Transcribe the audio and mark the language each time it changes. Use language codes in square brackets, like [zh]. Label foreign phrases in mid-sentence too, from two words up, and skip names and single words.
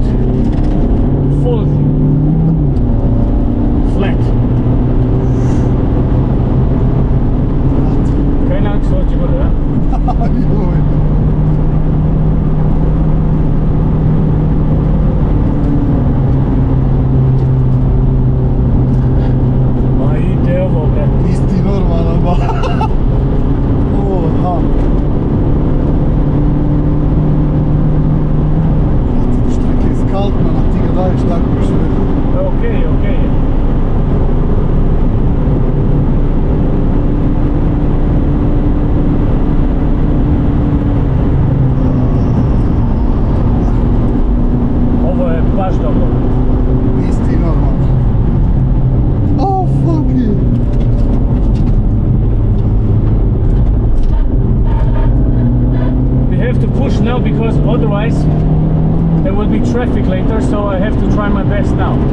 [en] Full flat. [de] Keine Angst, heute oder? Ist die normal, aber die Strecke ist kalt, man hat die da stark beschwert. [en] Okay, okay. [bs] Ovo je baš dobro. [de] Ist die normal. [en] Oh fuck you. Have to push now because otherwise there will be traffic later, so I have to try my best now.